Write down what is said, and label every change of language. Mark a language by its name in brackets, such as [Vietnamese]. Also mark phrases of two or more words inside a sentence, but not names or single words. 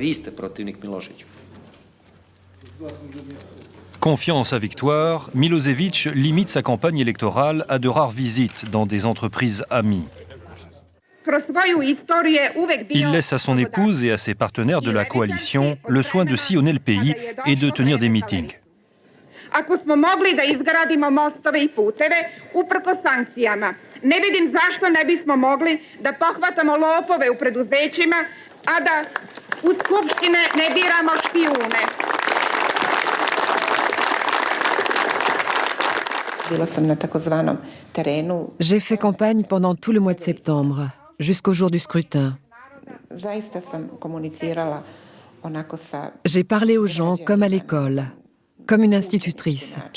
[French] Confiant en sa victoire, Milosevic limite sa campagne électorale à de rares visites dans des entreprises amies. Il laisse à son épouse et à ses partenaires de la coalition le soin de sillonner le pays et de tenir des meetings. [Serbian] Ako smo mogli da izgradimo mostove I puteve, uprkos sankcijama, ne vidim zašto ne bismo mogli da pohvatamo lopove u preduzećima, a da u skupštine ne biramo špijune. [French] J'ai fait campagne pendant tout le mois de septembre, jusqu'au jour du scrutin. J'ai parlé aux gens comme à l'école, comme une institutrice.